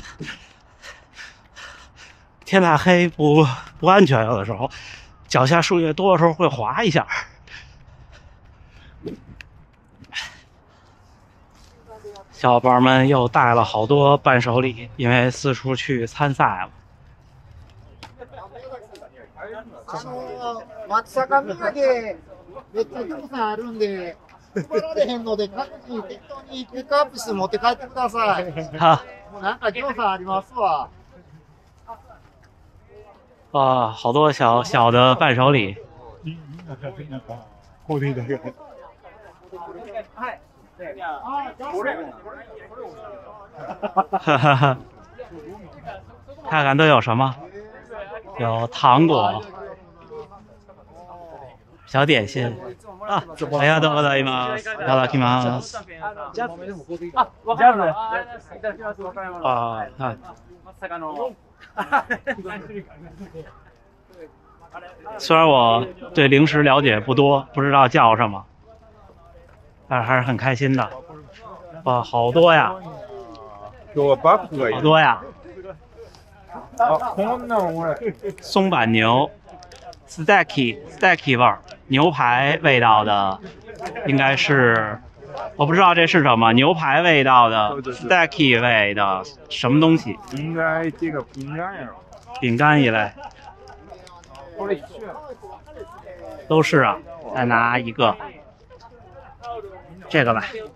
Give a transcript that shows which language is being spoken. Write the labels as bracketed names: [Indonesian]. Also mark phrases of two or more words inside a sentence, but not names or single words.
[Chinese] 天大黑不安全，有的时候脚下树叶多的时候会滑一下。小伙伴们又带了好多伴手礼，因为四处去参赛了。 [Japanese] 松阪土産めっちゃたくさんあるんで、配られへんので各自適当にピックアップして持って帰ってください。哈もうなんかぎょうさんありますわ。 [Chinese] 啊，好多小小的伴手礼。 [Japanese] なんかこれだけ。 [Chinese] 哈哈哈，看看都有什么？有糖果、小点心啊！ [Japanese] ありがとうございます。いただきます。あ、わかりました。いただきます。わかりました。 [Chinese] 啊，看， [Japanese] まさかの。 [Chinese] 虽然我对零食了解不多，不知道叫什么，但是还是很开心的。哇，好多呀！ [Japanese] 今日はバッグがいい。 [Chinese] 好多呀！ [Japanese] あ、こんなん俺。 [Chinese] 松阪牛 ，steaky 味儿，牛排味道的，应该是，我不知道这是什么，牛排味道的 steaky 味的什么东西？应该这个饼干呀。饼干一类。都是啊，再拿一个，这个吧。